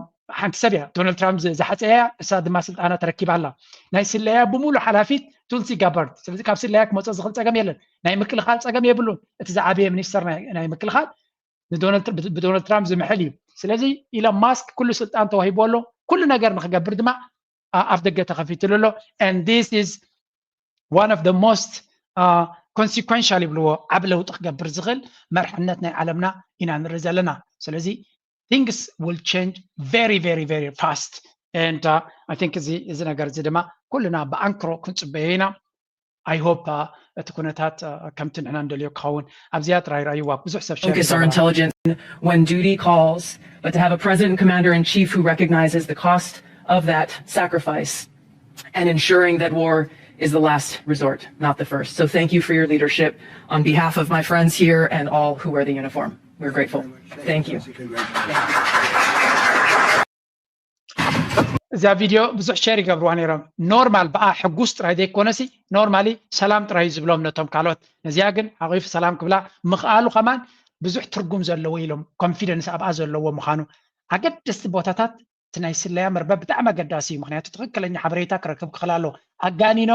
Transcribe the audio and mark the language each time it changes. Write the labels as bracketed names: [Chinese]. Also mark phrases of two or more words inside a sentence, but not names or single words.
[Tigrinya] ሓንቲ ሰብ እያ ዶናልድ ትራምፕ ዝሓፀያ እሳ ድማ ስልጣና ተረኪባ ኣላ ናይ ስለያ ብሙሉእ ሓላፊት ቱልሲ ጋባርድ ስለዚ ካብ ስለያ ክመፅእ ዝኽእል ፀገም የለን ናይ ምክልኻል ፀገም የብሉን እቲ ዝዓበየ ሚኒስተር ናይ ምክልኻል ብዶናልድ ትራምፕ ዝምሕል እዩ ስለዚ ኢሎን ማስክ ኩሉ ስልጣን ተዋሂቡ ኣሎ ኩሉ ነገር ንክገብር ድማ ኣፍ ደገ ተኸፊትሉ ኣሎ [English] and this is one of the most consequential [Tigrinya] ይብልዎ ዓብ ለውጢ ክገብር ዝኽእል መርሕነት ናይ ዓለምና ኢና ንርኢ ዘለና ስለዚ [English] things will change very very very fast and I think [Tigrinya] እዚ ነገር እዚ ድማ ኩልና ብኣንክሮ ክንፅበዮ ኢና [English] I hope [Tigrinya] እቲ ኩነታት ከምቲ ንሕና እንደልዮ ክኸውን ኣብዚያ ጥራይ ራእይዋ ብዙሕ ሰብ [English] focus our intelligence when duty calls but to have a president and commander in chief who recognizes the cost of that sacrifice and ensuring that war is the last resort, not the first. So thank you for your leadership on behalf of my friends here and all who wear the uniform. We're grateful. Thank you. [Tigrinya] እዛ ቪድዮ ብዙሕ ሸር ይገብርዋ ነይሮም ኖርማል በኣ ሕጉስ ጥራይ ዘይኮነሲ ኖርማሊ ሰላም ጥራይ ዝብሎም ነቶም ካልኦት ነዚያ ግን ሓቂፉ ሰላም ክብላ ምኽኣሉ ከማን ብዙሕ ትርጉም ዘለዎ ኢሎም ኮንፊደንስ ኣብኣ ዘለዎ ምዃኑ ኣገደስቲ ቦታታት እቲ ናይ ስለያ መርበብ ብጣዕሚ ኣገዳሲ እዩ ምክንያቱ ትክክለኛ ሓበሬታ ክረክብ ክኽእል ኣሎ ኣጋኒኖም